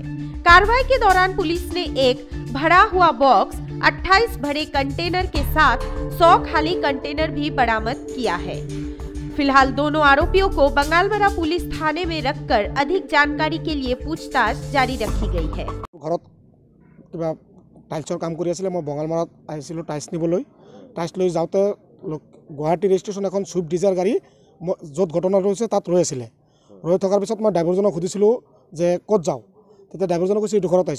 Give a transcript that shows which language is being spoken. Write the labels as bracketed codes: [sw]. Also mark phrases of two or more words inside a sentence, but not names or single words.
[hi] कार्रवाई के दौरान पुलिस ने एक भरा हुआ बॉक्स, 28 भरे कंटेनर के साथ 100 खाली कंटेनर भी बरामद किया है। फिलहाल दोनों आरोपियों को बंगालमरा पुलिस थाने में रखकर अधिक जानकारी के लिए पूछताछ जारी रखी गई है। [as] ঘৰত কিবা টাইলছৰ কাম কৰি আছিলে, মই বঙালমৰাত আহিছিলোঁ টাইলছ নিবলৈ। টাইলছ লৈ যাওঁতে গুৱাহাটী ৰেজিষ্ট্ৰেশ্যন এখন ছুইফ্ট ডিজায়াৰ গাড়ী য'ত ঘটনাটো হৈছে তাত ৰৈ আছিলে। ৰৈ থকাৰ পিছত মই ড্ৰাইভাৰজনক সুধিছিলোঁ যে ক'ত যাওঁ, তেতিয়া ড্ৰাইভাৰজনে কৈছে এইটো ঘৰত আহিছে।